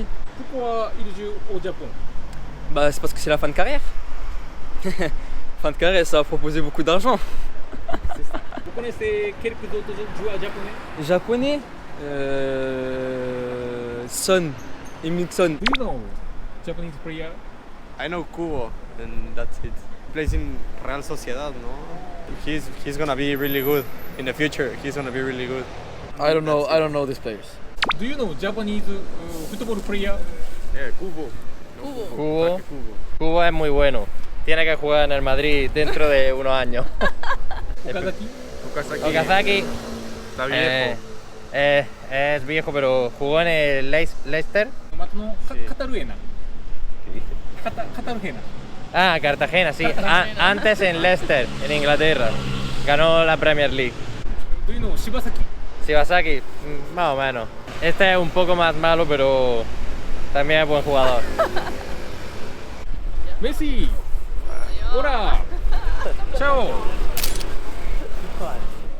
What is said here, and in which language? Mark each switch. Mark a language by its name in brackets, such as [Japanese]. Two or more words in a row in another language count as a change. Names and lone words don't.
[French] Pourquoi il joue au Japon? C'est parce que c'est la fin de carrière. Fin de carrière, ça a proposé beaucoup d'argent. Vous connaissez quelques autres joueurs japonais? Son, Emilson. [English] Do you know Japanese player? I know Kubo, and that's it. He plays in Real Sociedad, no? He's gonna be really good in the future. He's gonna be really good. I don't know these players. Do you know Japanese football player? Yeah, Kubo. [Spanish] Kubo es muy bueno. Tiene que jugar en el Madrid dentro de unos años. Okazaki. Está viejo. Es viejo, pero jugó en el Leicester. Cartagena. ¿Qué dice? Cartagena. Ah, Cartagena, sí. Antes en Leicester, en Inglaterra. Ganó la Premier League. [English] Do you know Shibasaki? [Spanish] Shibasaki, más o menos. Este es un poco más malo, pero también es buen jugador. Messi. Hola. Chao.